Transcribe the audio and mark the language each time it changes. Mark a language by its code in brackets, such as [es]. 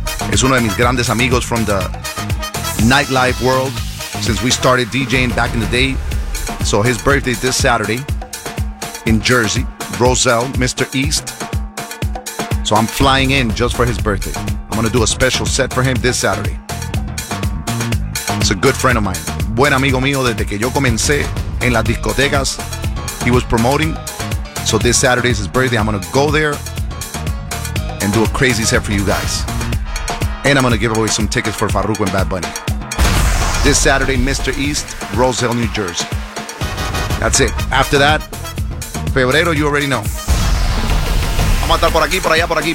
[es] Es uno de mis grandes amigos [en] from the nightlife world since we started DJing back in the day. So his birthday this Saturday in Jersey, Roselle, Mr. East. So I'm flying in just for his birthday. I'm going to do a special set for him this Saturday. He's a good friend of mine. [es] Buen amigo mío desde que yo comencé en las discotecas. [en] He was promoting. So this Saturday is his birthday. I'm going to go there and do a crazy set for you guys. And I'm going to give away some tickets for Farruko and Bad Bunny. This Saturday, Mr. East, Roselle, New Jersey. That's it. After that, Febrero, you already know. I'm going to [es] estar por aquí, por allá, por aquí.